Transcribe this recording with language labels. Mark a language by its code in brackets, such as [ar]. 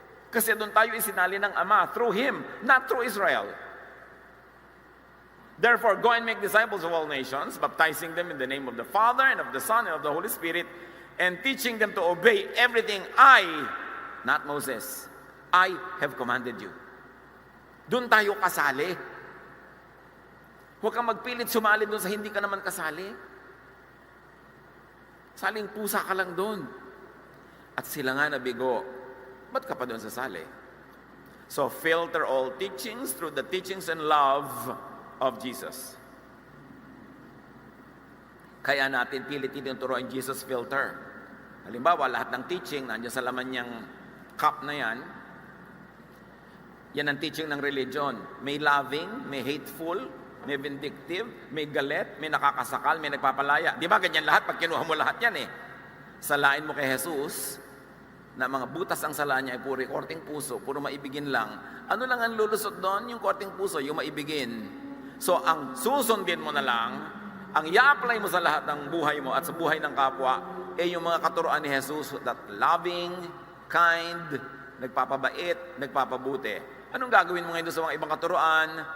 [tl] Kasi doon tayo isinali ng Ama, [en] through Him, not through Israel. Therefore, go and make disciples of all nations, baptizing them in the name of the Father and of the Son and of the Holy Spirit, and teaching them to obey everything I, not Moses, I have commanded you. [tl] Doon tayo kasali. Huwag kang magpilit sumali doon sa hindi ka naman kasali. Saling pusa ka lang doon. At sila nga nabigo, ba't ka pa doon sasali? [en] So filter all teachings through the teachings and love of Jesus. [tl] Kaya natin pilit tinuturuan Jesus filter. Halimbawa, lahat ng teaching, nandiyan sa laman niyang cup na yan, yan ang teaching ng religion. May loving, may hateful, may vindictive, may galit, may nakakasakal, may nagpapalaya. Di ba ganyan lahat? Pag kinuha mo lahat yan Salain mo kay Jesus, na mga butas ang sala niya ay puro korting puso, puro maibigin lang. Ano lang ang lulusot doon? Yung korting puso, yung maibigin. So, ang susundin mo na lang, ang i-apply mo sa lahat ng buhay mo at sa buhay ng kapwa, yung mga katuroan ni Jesus, [en] that loving, kind, [tl] nagpapabait, nagpapabuti. Anong gagawin mo ngayon sa mga ibang katuroan?